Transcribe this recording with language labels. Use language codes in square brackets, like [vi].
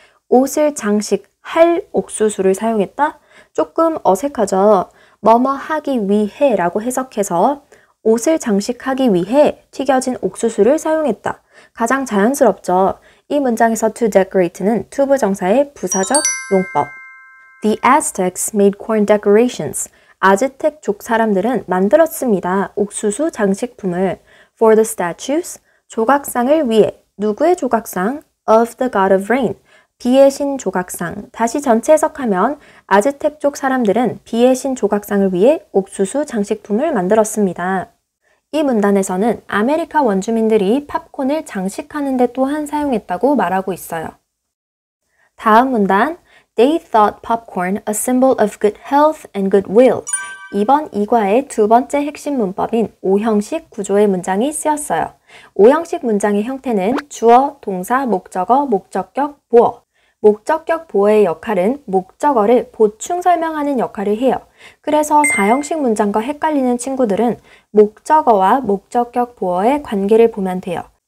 [ko] 옷을 장식할 옥수수를 사용했다? 조금 어색하죠? 뭐뭐 하기 위해 라고 해석해서 옷을 장식하기 위해 튀겨진 옥수수를 사용했다. 가장 자연스럽죠? 이 문장에서 to decorate는 투부정사의 부사적 용법. [en] The Aztecs made corn decorations. [ko] 아즈텍족 사람들은 만들었습니다. 옥수수 장식품을 [en] for the statues, [ko] 조각상을 위해. 누구의 조각상? [en] Of the god of rain. [ko] 비의 신 조각상. 다시 전체 해석하면 아즈텍족 사람들은 비의 신 조각상을 위해 옥수수 장식품을 만들었습니다. 이 문단에서는 아메리카 원주민들이 팝콘을 장식하는 데 또한 사용했다고 말하고 있어요. 다음 문단, [en] They thought popcorn a symbol of good health and goodwill. [ko] 이번 이과의 두 번째 핵심 문법인 오형식 구조의 문장이 쓰였어요. 오형식 문장의 형태는 주어, 동사, 목적어, 목적격, 보어. 목적격 보어의 역할은 목적어를 보충 설명하는 역할을 해요. 그래서 4형식 문장과 헷갈리는 친구들은 목적어와 목적격 보어의 관계를 보면 돼요.